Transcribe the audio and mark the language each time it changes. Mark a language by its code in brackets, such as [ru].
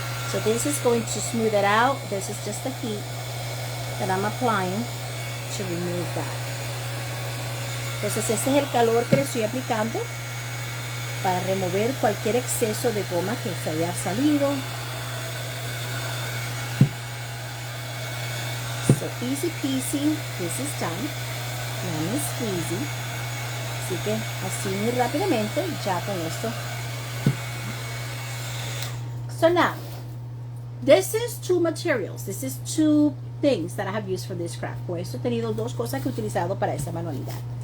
[en] So this is going to smooth it out. This is just the heat that I'm applying to remove that. [es] Entonces este es el calor que le estoy aplicando para remover cualquier exceso de goma que se haya salido. [en] So easy peasy, this is done. Lemon squeezy. [es] Así que así muy rápidamente ya con esto. [en] So now, this is two materials. This is two things that I have used for this craft. [es] Por eso he tenido dos cosas que he utilizado para esta manualidad.